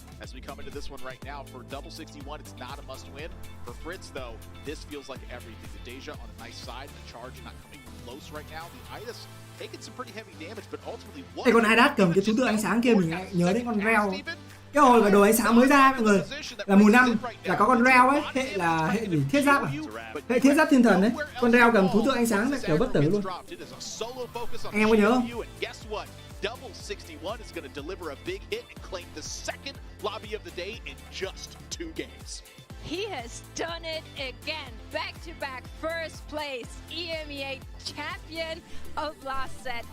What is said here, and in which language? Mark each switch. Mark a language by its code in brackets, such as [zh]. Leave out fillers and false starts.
[en] As we come into this one right now, for Double 61, it's not a must-win. For Fritz, though, this feels like everything. The Deja on a nice side, the charge not coming close right now. The Idas taking some pretty heavy damage, but ultimately... [vi] Cái con Idas cầm cái thú tượng ánh sáng kia mình lại nhớ đến con Reo. Cái hồi mà đồ ánh sáng mới ra mọi người, là mùa 5 là có con Reo ấy, hệ là hệ gì thiết giáp à? Hệ thiết giáp thiên thần đấy. Con Reo cầm thú tượng ánh sáng kiểu bất tử luôn. Anh em có nhớ không? [en] Double 61 is going to deliver a big hit and claim the second lobby of the day in just 2 games. He has done it again. Back-to-back first place EMEA champion of last set.